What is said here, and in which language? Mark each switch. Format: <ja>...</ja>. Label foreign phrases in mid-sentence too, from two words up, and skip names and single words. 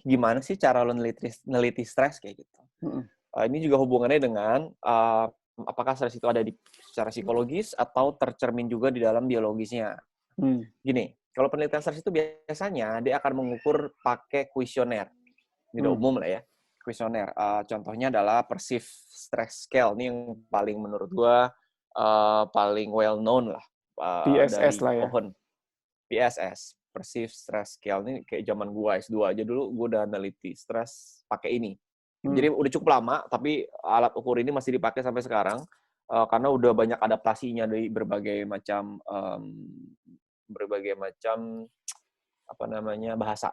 <id>Gimana sih cara lo neliti stres kayak gitu? Ini juga hubungannya dengan apakah stres itu ada secara psikologis atau tercermin juga di dalam biologisnya. Gini, kalau penelitian stres itu biasanya dia akan mengukur pakai kuesioner. Ini udah umum lah ya, kuesioner. Contohnya adalah Perceived Stress Scale. Ini yang paling menurut gua paling</id> <en>well known</en> <id>lah. PSS lah ya. PSS, Perceived Stress Scale. Ini kayak zaman gua S2 aja dulu, gua udah neliti stres pakai ini. Jadi udah cukup lama, tapi alat ukur ini masih dipakai sampai sekarang karena udah banyak adaptasinya dari berbagai macam bahasa.</id>